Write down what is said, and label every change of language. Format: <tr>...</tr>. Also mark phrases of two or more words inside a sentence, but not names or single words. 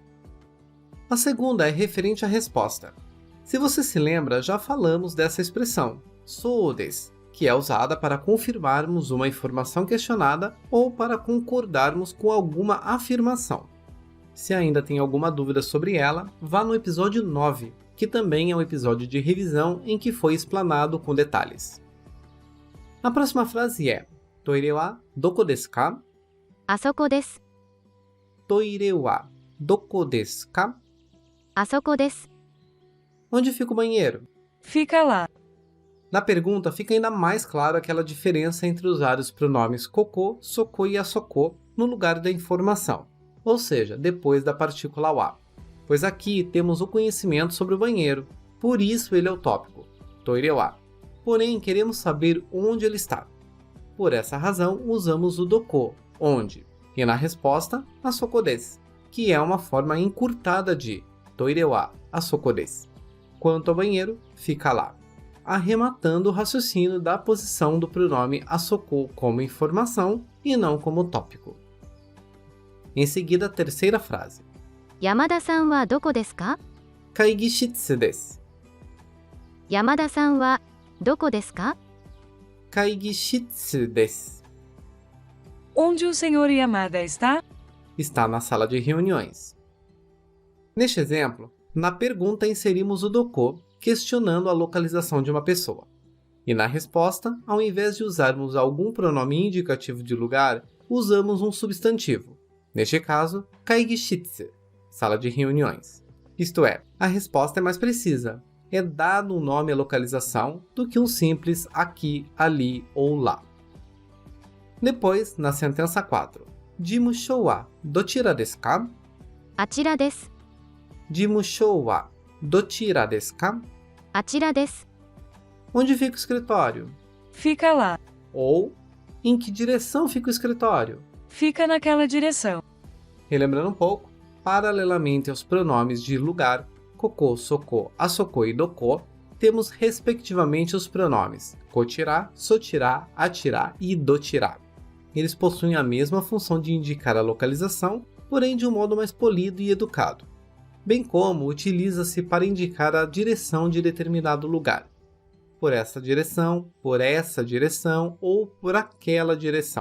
<pt>A segunda é referente à resposta. Se você se lembra, já falamos dessa expressão,</pt> <ja>そうです,</ja> <pt>que é usada para confirmarmos uma informação questionada ou para concordarmos com alguma afirmação. Se ainda tem alguma dúvida sobre ela, vá no episódio 9, que também é um episódio de revisão em que foi explanado com detalhes. A próxima frase é</pt> <ja>トイレはどこですか? あそこです。トイレはどこですか? あそこです。</ja> <pt>Onde fica o banheiro? Fica lá. Na pergunta fica ainda mais claro aquela diferença entre usar os pronomes</pt> <ja>ここ、そこ</ja> <pt>e asoko no lugar da informação, ou seja, depois da partícula wa. Pois aqui temos o conhecimento sobre o banheiro, por isso ele é o tópico,</pt> <ja>トイレは.</ja> <pt>Porém, queremos saber onde ele está. Por essa razão, usamos o doko, onde, e na resposta,</pt> <ja>あそこです,</ja> <pt>que é uma forma encurtada de</pt> <ja>トイレはあそこです.</ja> <pt>Quanto ao banheiro, fica lá, arrematando o raciocínio da posição do pronome asoko como informação e não como tópico. Em seguida, a terceira frase.</pt> <ja>山田さんはどこですか? 会議室です. 山田さんはどこですか? 会議室です.</ja> <pt>Onde o senhor Yamada está? Está na sala de reuniões. Neste exemplo, na pergunta inserimos o doko, questionando a localização de uma pessoa. E na resposta, ao invés de usarmos algum pronome indicativo de lugar, usamos um substantivo. Neste caso, kaigishitsu, sala de reuniões. Isto é, a resposta é mais precisa. É dado um nome à localização do que um simples aqui, ali ou lá. Depois, na sentença 4,</pt> <ja>事務所はどちらですか? あちらです。事務所はどちらですか? あちらです。</ja> <pt>Onde fica o escritório? Fica lá. Ou, em que direção fica o escritório? Fica naquela direção. Relembrando um pouco, paralelamente aos pronomes de lugar,</pt> <ja>ここ、そこ、あそこ e どこ,</ja> <pt>temos respectivamente os pronomes</pt> <ja>こちら、そちら、あちら</ja> <pt>e dotirá. Eles possuem a mesma função de indicar a localização, porém de um modo mais polido e educado, bem como utiliza-se para indicar a direção de determinado lugar. Por essa direção ou por aquela direção.</pt>